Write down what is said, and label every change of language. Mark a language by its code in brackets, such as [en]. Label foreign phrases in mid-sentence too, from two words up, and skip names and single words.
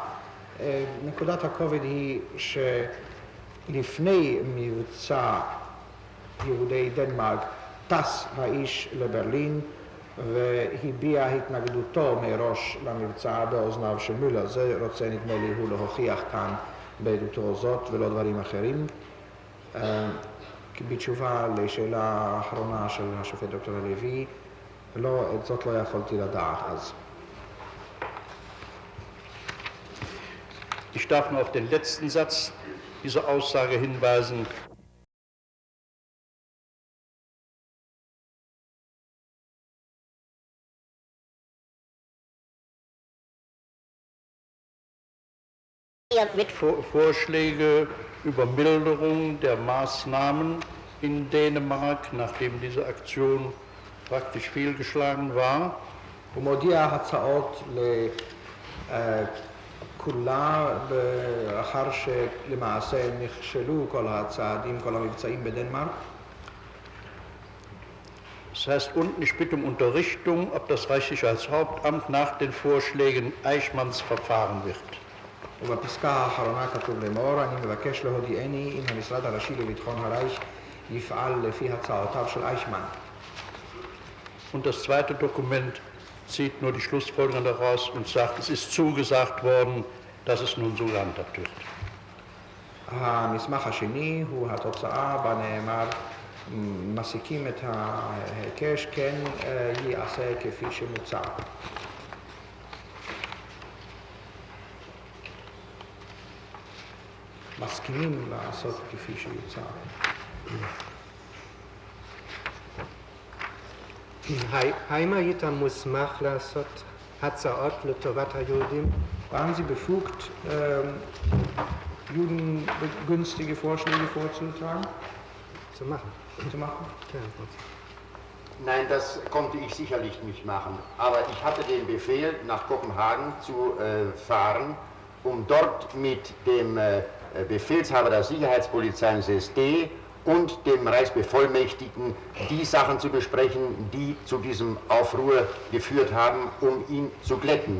[he] נקודת הכובד היא שלפני מבצע יהודי דנמרק טס האיש לברלין והביע התנגדותו מראש למבצע באוזניו של מולר. זה רוצה נדמה לי הוא להוכיח כאן בעדותו זאת ולא דברים אחרים. בתשובה לשאלה האחרונה של השופט דוקטור הלוי, את זאת לא יכולתי לדעת אז. [de] Ich darf nur auf den letzten Satz dieser Aussage hinweisen. Vorschläge über Milderung der Maßnahmen in Dänemark, nachdem diese Aktion praktisch fehlgeschlagen war. [he] הוא מודיע הצעות לכולה לאחר שלמעשה נכשלו כל הצעדים, כל המבצעים בדנמרק. [de] Das heißt unten, ich bitte um Unterrichtung, ob das Reichssicherheitshauptamt nach den Vorschlägen Eichmanns verfahren wird. [he] ובפסקה האחרונה כתוב לאמור, אני מבקש להודיעני אם המשרד הראשי לביטחון הרייך יפעל לפי הצעותיו של אייכמן. [de] Und das zweite Dokument zieht nur die Schlussfolgerung daraus und sagt, es ist zugesagt worden, dass es nun so gehandhabt wird. [he] המסמך השני הוא התוצאה בה נאמר, מסיקים את ההיקש, כן ייעשה כפי שמוצע. מסכימים לעשות כפי שיוצא. האם היית מוסמך לעשות הצעות לטובת היהודים? [de] Waren Sie befugt, Juden günstige Vorschläge vorzutragen? Zu machen. Nein, das konnte ich sicherlich nicht machen. Aber ich hatte den Befehl, nach Kopenhagen zu fahren, um dort mit dem Befehlshaber der Sicherheitspolizei des SD und dem Reichsbevollmächtigten die Sachen zu besprechen, die zu diesem Aufruhr geführt haben, um ihn zu glätten.